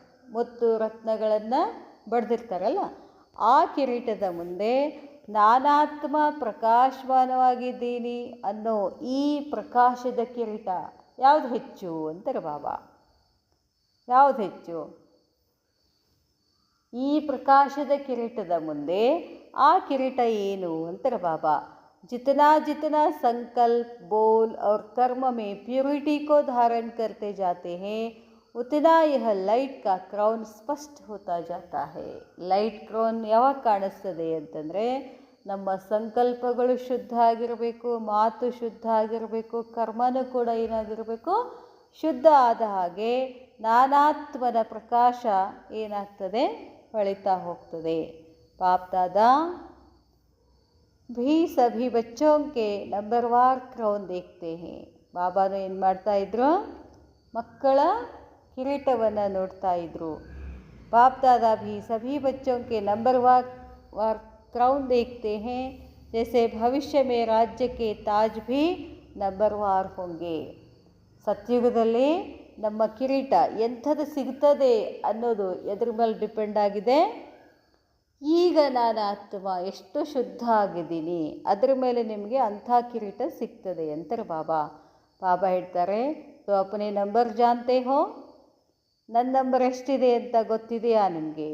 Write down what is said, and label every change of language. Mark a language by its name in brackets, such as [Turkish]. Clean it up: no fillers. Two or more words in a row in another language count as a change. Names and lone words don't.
[Kannada] ಮುತ್ತು ರತ್ನಗಳನ್ನು ಬಡ್ದಿರ್ತಾರಲ್ಲ, ಆ ಕಿರೀಟದ ಮುಂದೆ ನಾನಾತ್ಮ ಪ್ರಕಾಶಮಾನವಾಗಿದ್ದೀನಿ ಅನ್ನೋ ಈ ಪ್ರಕಾಶದ ಕಿರೀಟ ಯಾವುದು ಹೆಚ್ಚು ಅಂತಾರೆ ಬಾಬಾ. ಯಾವುದು ಹೆಚ್ಚು? ಈ ಪ್ರಕಾಶದ ಕಿರೀಟದ ಮುಂದೆ ಆ ಕಿರೀಟ ಏನು ಅಂತಾರೆ ಬಾಬಾ. [Hindi] जितना जितना संकल्प बोल और कर्म में प्योरिटी को धारण करते जाते हैं, उतना यह लाइट का क्राउन स्पष्ट होता जाता है. [English] light crown [Kannada] ಯಾವಾಗ ಕಾಣಿಸ್ತದೆ ಅಂತಂದರೆ, ನಮ್ಮ ಸಂಕಲ್ಪಗಳು ಶುದ್ಧ ಆಗಿರಬೇಕು, ಮಾತು ಶುದ್ಧ ಆಗಿರಬೇಕು, ಕರ್ಮನೂ ಕೂಡ ಏನಾಗಿರಬೇಕು? ಶುದ್ಧ ಆದ ಹಾಗೆ ನಾನಾತ್ಮನ ಪ್ರಕಾಶ ಏನಾಗ್ತದೆ? ಹೊಳಿತಾ ಹೋಗ್ತದೆ. [Hindi] बाप दादा भी सभी बच्चों के नंबरवार क्राउन देखते हैं. [Kannada] ಬಾಬಾನು ಏನು ಮಾಡ್ತಾಯಿದ್ರು? ಮಕ್ಕಳ ಕಿರೀಟವನ್ನು ನೋಡ್ತಾ ಇದ್ರು. [Hindi] बाप दादा भी सभी बच्चों के नंबरवार क्राउन देखते हैं, जैसे भविष्य में राज्य के ताज भी नंबरवार होंगे. [Kannada] ಸತ್ಯುಗದಲ್ಲಿ ನಮ್ಮ ಕಿರೀಟ ಎಂಥದ್ದು ಸಿಗ್ತದೆ ಅನ್ನೋದು ಎದ್ರ ಮೇಲೆ ಡಿಪೆಂಡ್ ಆಗಿದೆ. ಈಗ ನಾನು ಆತ್ಮ ಎಷ್ಟು ಶುದ್ಧ ಆಗಿದ್ದೀನಿ ಅದ್ರ ಮೇಲೆ ನಿಮಗೆ ಅಂಥ ಕಿರೀಟ ಸಿಗ್ತದೆ ಅಂತಾರೆ ಬಾಬಾ. ಬಾಬಾ ಹೇಳ್ತಾರೆ, [Hindi] तो अपने नंबर जानते हो, [Kannada] ನನ್ನ ನಂಬರ್ ಎಷ್ಟಿದೆ ಅಂತ ಗೊತ್ತಿದೆಯಾ ನಿಮಗೆ?